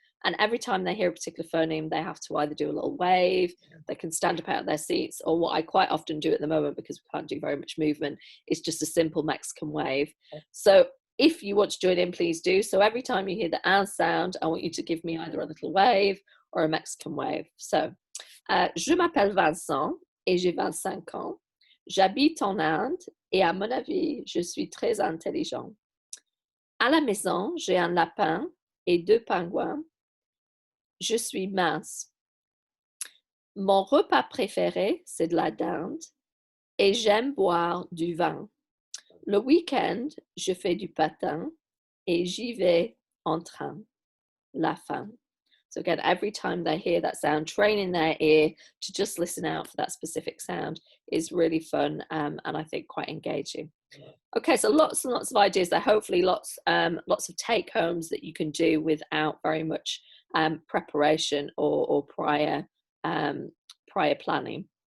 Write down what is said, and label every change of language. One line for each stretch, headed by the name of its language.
English: And every time they hear a particular phoneme, they have to either do a little wave, they can stand up out of their seats, or what I quite often do at the moment, because we can't do very much movement, is just a simple Mexican wave. So if you want to join in, please do. So every time you hear the "un" sound, I want you to give me either a little wave or a Mexican wave.
French: So, je m'appelle Vincent et j'ai 25 ans. J'habite en Inde et à mon avis, je suis très intelligent. À la maison, j'ai un lapin et 2 pingouins. Je suis mince. Mon repas préféré, c'est de la dinde et j'aime boire du vin. Le week-end, je fais du patin et j'y vais en train. La fin.
English: So again, every time they hear that sound, training their ear to just listen out for that specific sound is really fun, and I think quite engaging. Okay, so lots and lots of ideas there. Hopefully lots of take homes that you can do without very much preparation or prior planning.